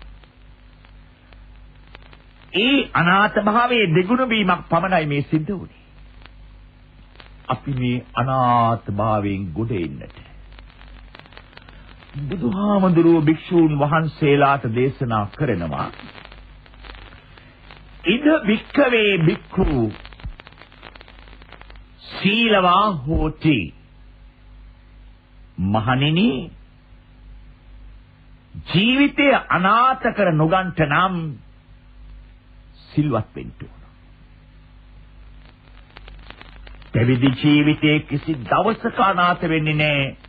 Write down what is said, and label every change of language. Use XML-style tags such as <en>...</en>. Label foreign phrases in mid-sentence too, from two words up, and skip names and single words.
<si>ඒ අනාථ භාවයේ දෙගුණ වීමක් පමණයි මේ සිද්ධ වුනේ. අපි මේ අනාථ භාවයෙන් ගොඩ එන්නට බුදුහාමුදුරුවෝ භික්ෂූන් වහන්සේලාට දේශනා කරනවා.</si> <pi>ඉද වික්ඛවේ භික්ඛු සීලවා හෝති.</pi> <si>මහණෙනි ජීවිතය අනාථ කර නොගන්ට නම් සිල්වත් වෙන්න ඕන. පැවිදි ජීවිතයේ කිසි දවසක අනාථ වෙන්නේ නැහැ.</si>